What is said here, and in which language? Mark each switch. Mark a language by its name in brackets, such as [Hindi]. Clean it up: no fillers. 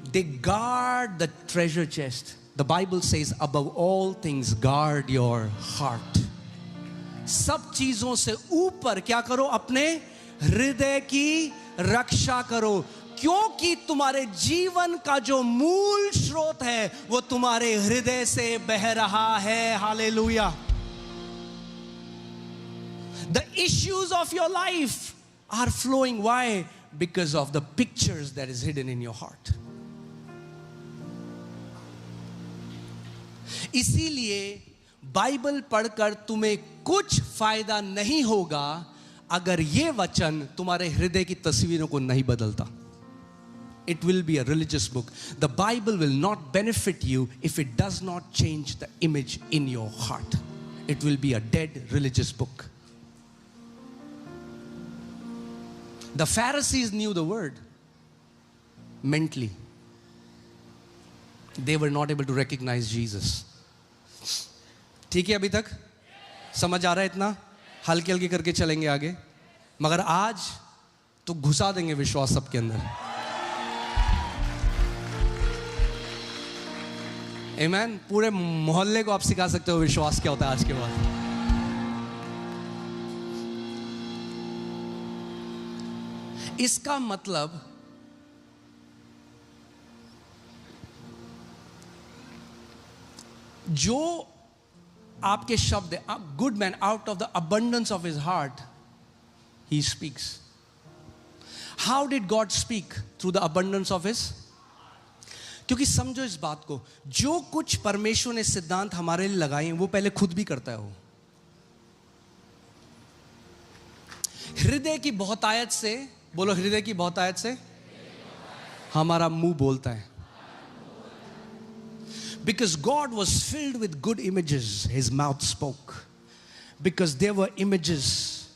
[English] They guard the treasure chest. The Bible says, above all things, guard your heart. [Hindi] सब चीजों से ऊपर क्या करो? अपने हृदय की रक्षा करो, क्योंकि तुम्हारे जीवन का जो मूल स्रोत है वो तुम्हारे हृदय से बह रहा है. Hallelujah. [English] The issues of your life are flowing. Why? Because of the pictures that is hidden in your heart. [Hindi] इसीलिए बाइबल पढ़कर तुम्हें कुछ फायदा नहीं होगा अगर ये वचन तुम्हारे हृदय की तस्वीरों को नहीं बदलता. [English] It will be a religious book. The Bible will not benefit you if it does not change the image in your heart. It will be a dead religious book. The Pharisees knew the word mentally. They were not able to recognize Jesus. [Hindi] ठीक है अभी तक? समझ आ रहा है इतना? हल्के हल्के करके चलेंगे आगे, मगर आज तो घुसा देंगे विश्वास सबके अंदर. आमीन. पूरे मोहल्ले को आप सिखा सकते हो विश्वास क्या होता है आज के बाद. इसका मतलब जो आपके शब्द है, [English] Good man out of the abundance of his heart he speaks. How did God speak? Through the abundance of his. [Hindi] क्योंकि समझो इस बात को, जो कुछ परमेश्वर ने सिद्धांत हमारे लिए लगाए वो पहले खुद भी करता है. वो हृदय की बहुतायत से, बोलो हृदय की बहुतायत से हमारा मुंह बोलता है. [English] Because God was filled with good images, his mouth spoke. Because there were images.